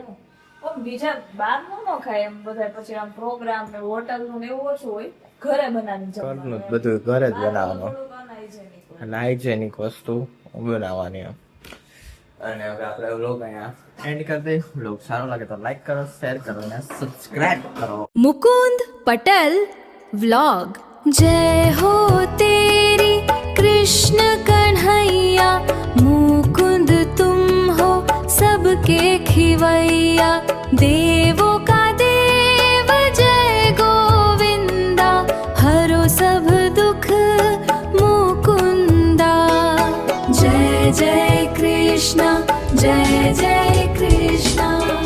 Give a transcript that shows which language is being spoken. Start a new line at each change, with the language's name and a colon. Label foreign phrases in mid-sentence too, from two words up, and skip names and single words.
Gujarati: બીજા બહાર નું ન ખાય એમ બધા પછી આમ પ્રોગ્રામ ને હોટલ નું એવું ઓછું હોય ઘરે બનાવીને ઘરનું બધું ઘરે જ બનાવવાનું અને હાઇજેનિક વસ્તુ બનાવવાની એમ અને હવે આપણે વ્લોગ અહીંયા એન્ડ કરી દઈએ વ્લોગ સારો લાગે તો લાઈક કરો શેર કરો અને સબસ્ક્રાઇબ કરો
Hindi: मुकुंद पटेल व्लॉग जय हो तेरी कृष्ण कन्हैया मुकुंद तुम हो सबके खिवैया देवों का देव जय गोविंदा हरो सब दुख मुकुंदा जय जय कृष्ण